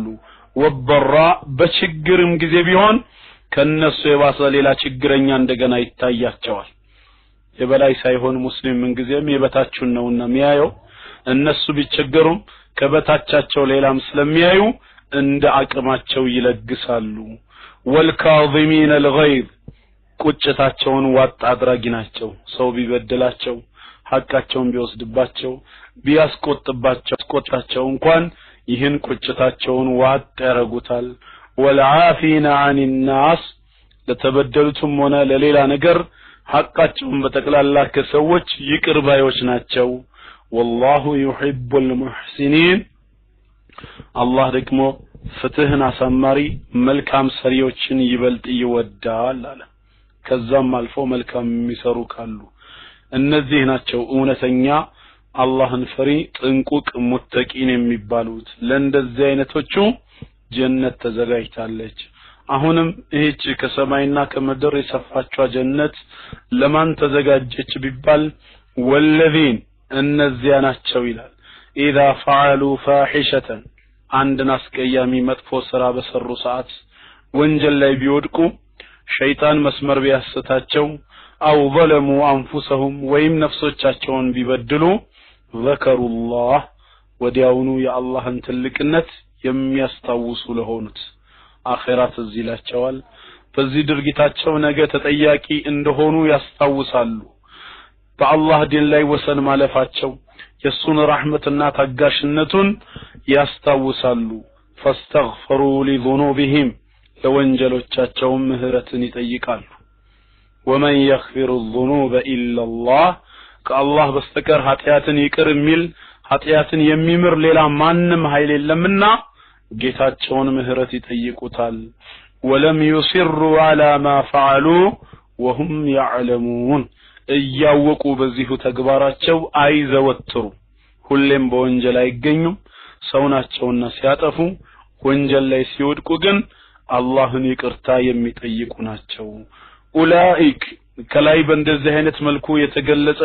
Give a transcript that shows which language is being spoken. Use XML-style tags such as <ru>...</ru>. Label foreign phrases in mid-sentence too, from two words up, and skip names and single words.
<am>ወበራ በችግርም ጊዜ ቢሆን ከነሱ የባሰ ሌላ ችግረኛ እንደገና ይታያቸዋል የበላይ ሳይሆን ሙስሊም ምን ጊዜም የበታቹን ነውና የሚያየው እነሱ ቢቸገሩም ከበታቻቸው ሌላም ስለሚያዩ እንደ አቅማቸው ይለግሳሉ</am> <ar>والكاظمين الغيظ</ar> <am>ቁጭታቸውን ዋጥ አድራጊ ናቸው ሰው ቢበደላቸው ሐቃቸውን ቢወስድባቸው ቢያስቆጥባቸው እንኳን ይህን ቁጭታቸውን ዋጥ ያረጉታል</am> <ar>والعافين عن الناس</ar> <am>ለተበደሉትም ሆነ ለሌላ ነገር ሐቃቸውን በተቀላላ ከሰዎች ይቅር ባዮች ናቸው</am> <ar>والله يحب المحسنين</ar> <am>አላህ ደግሞ ፍትህን አሳማሪ መልካም ሰሪዎችን ይበልጥ ይወዳል አለ ከዛም አልፎ መልካም የሚሰሩ ካሉ እነዚህ ናቸው እውነተኛ አላህን ፈሪ ጥንቁቅ ሙተቂን የሚባሉት ለእንደዚህ አይነቶቹ ጀነት ተዘጋጅታለች አሁንም እህች ከሰማይና ከምድር የሰፋችው ጀነት ለማን ተዘጋጀች ቢባል ወለዚን እነዚያ ናቸው ይላል</am> <ar>إذا فعلوا فاحشة</ar> <am>አንድን አስቀያሚ መጥፎ ሥራ በሰሩ ሰዓት ወንጀል ላይ ቢወድቁ ሸይጣን መስመር ቢያስታቸው</am> <ar>أو ظلموا انفسهم</ar> <am>ወይም ነፍሶቻቸውን ቢበድሉ</am> <ar>ذكروا الله</ar> <am>ወዲያውኑ የአላህን ትልቅነት የሚያስታውሱ ለሆኑት አኺራት እዚላቸዋል በዚህ ድርጊታቸው ነገ ተጠያቂ እንደሆኑ ያስታውሳሉ በአላህ ዲን ላይ ወሰን ማለፋቸው የሱን ረህመትና ታጋሽነቱን ያስታውሳሉ</am> <ar>فاستغفروا لذنوبهم</ar> <am>ለወንጀሎቻቸው ምህረትን ይጠይቃሉ</am> <ar>ومن يغفر الذنوب إلا الله كالله بستكر</ar> <am>ኃጢአትን ይቅር የሚል ኃጢአትን የሚምር ሌላ ማንም ኃይል የለምና ጌታቸውን ምህረት ይጠይቁታል</am> <ar>ولم يصروا على ما فعلوا وهم يعلمون</ar> <am>እያወቁ በዚሁ ተግባራቸው አይዘወትሩ ሁሌም በወንጀል አይገኙም ሰውናቸውና ሲያጠፉ ወንጀል ላይ ሲወድቁ ግን አላህን ይቅርታ የሚጠይቁ ናቸው ኡላኢክ ከላይ በእንደዚህ አይነት መልኩ የተገለጸ</am>